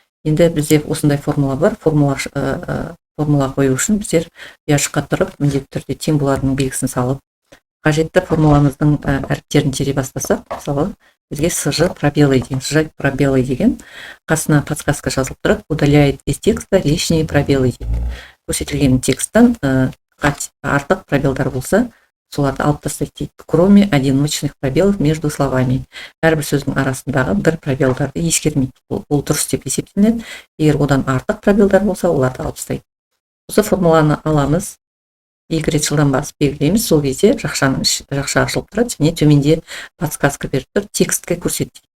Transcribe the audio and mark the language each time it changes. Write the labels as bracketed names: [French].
[Kazakh] Енді бізде осындай формула бар. Формула қою үшін біздер ұяшыққа тұрып, міндетті түрде тең боларының белгісін салып, қажетті формуламыздың әріптерін тере бастасақ, мысалы, бізге сж пробелы деген қасына подсказка жазылып тұрады. [Russian] Удаляет из текста лишние пробелы [Kazakh] дейді. Көрсетілген тексттан артық пробелдар болса, соларды алып тастайды дейді. [Russian] Кроме одиночных пробелов между словами. [Kazakh] Әрбір сөздің арасындағы бір пробелдарды ескермейді. Ол дұрыс деп есептелінеді. Егер одан артық пробелдар болса, оларды алып тастайды. Осы формуланы аламыз, екі рет жылдан басып белгілейміз. Сол кезде жақша ашылып тұрады, және төменде подсказка беріп тұр, текстке көрсетеді.